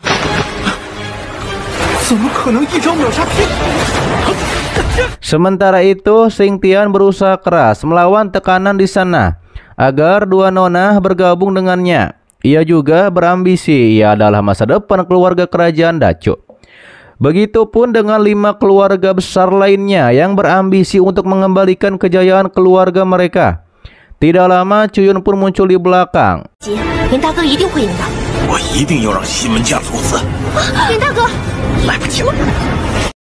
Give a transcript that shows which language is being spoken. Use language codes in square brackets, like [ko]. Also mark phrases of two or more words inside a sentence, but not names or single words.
[id] Sementara itu, Xing Tian berusaha keras melawan tekanan di sana agar 2 nona bergabung dengannya. Ia juga berambisi, ia adalah masa depan keluarga kerajaan Dacu. Begitupun dengan 5 keluarga besar lainnya yang berambisi untuk mengembalikan kejayaan keluarga mereka. Tidak lama Chuyun pun muncul di belakang. [zh] 林大哥一定会赢的。我一定要让西门家族死。林大哥，来不及了。